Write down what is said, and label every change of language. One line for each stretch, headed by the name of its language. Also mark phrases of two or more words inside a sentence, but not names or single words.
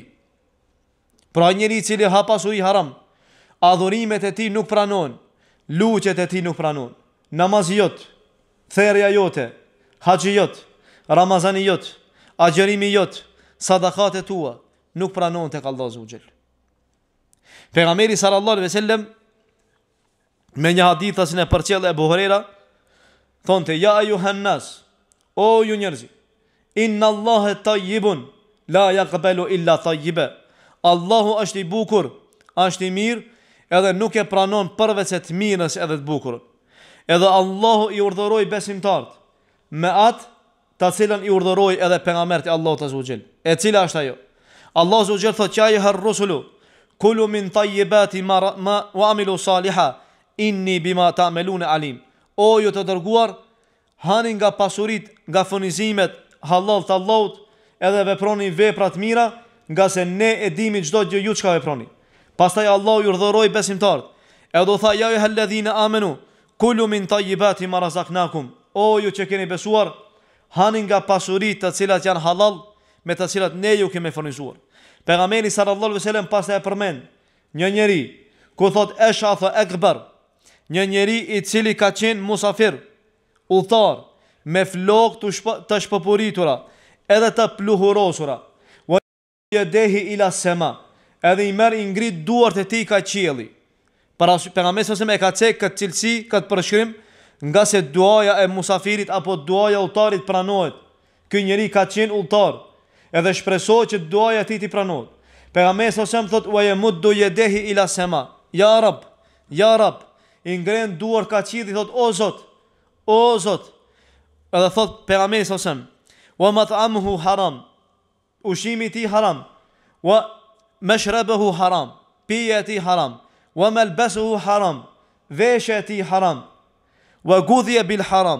Albanian: Pra njeri i cili ha pasuri haram, adhurimet e tij nuk pranohen, lutjet e tij nuk pranohen, namazi jot, therrja jote, haxhi jot, ramazani jot, agjerimi jot, sadakat e tua nuk pranohen tek Allahu
Arabic: عز وجل.
Albanian: Pejgamberi
Arabic: صلى الله عليه وسلم
Albanian: me një hadith që e përcjell Abu Huraira, thonte
Arabic: يا أيها الناس,
Albanian: o ju njerëz,
Arabic: إن الله طيب لا يقبل إلا طيبا.
Albanian: Allahu është i bukur, është i mirë, edhe nuk e pranon përveç se të mirës edhe të bukurën. Edhe Allahu i urdhëroi besimtarët me atë të cilën i urdhëroi edhe pejgamberi i Allahut
Arabic: عز وجل.
Albanian: E cila është ajo? Allahu
Arabic: عز وجل thotë يا أيها الرسل كلوا من الطيبات ما وعملوا صالحا إني بما تعملون عليم.
Albanian: O ju të dërguar, hani nga pasurit, nga furnizimet halal të Allahut, edhe veproni vepra të mira, nga se ne e dimi çdo gjë ju çka veproni. Pastaj Allahu ju urdhëroi besimtarët, edhe u tha
Arabic: يا أيها الذين آمنوا كلوا من طيبات ما رزقناكم.
Albanian: O ju që keni besuar, hani nga pasurit të cilat janë halal, me të cilat ne ju kemi furnizuar. Pejgamberi
Arabic: صلى الله عليه وسلم
Albanian: pastaj e përmend një njeri ku thot
Arabic: أشعث أغبر,
Albanian: një njeri i cili ka qenë musafir, udhëtar, me flokë të shpëpuritura, edhe të pluhurosura,
Arabic: ويديه إلى السماء,
Albanian: edhe i merr i ngrit duart e tij ka qielli. Para pejgamberi
Arabic: صلى الله عليه وسلم
Albanian: e ka cek këtë cilësi, këtë përshkrim, nga se duaja e musafirit apo duaja udhëtarit pranohet ky njeri ka qenë udhëtar, edhe shpresohet që duaja e tij t'i pranohet.
Arabic: Pejgamberi صلى الله عليه وسلم thot ويمد يديه إلى السماء. يا رب,
Albanian: i ngren duar ka qielli, thot o Zot. Edhe thot pejgamberi
Arabic: صلى الله عليه وسلم ومطعمه حرام,
Albanian: ushimi i tij haram,
Arabic: ومشربه حرام,
Albanian: pija e tij haram,
Arabic: وملبسه حرام,
Albanian: veshja e tij haram,
Arabic: وغذي بالحرام.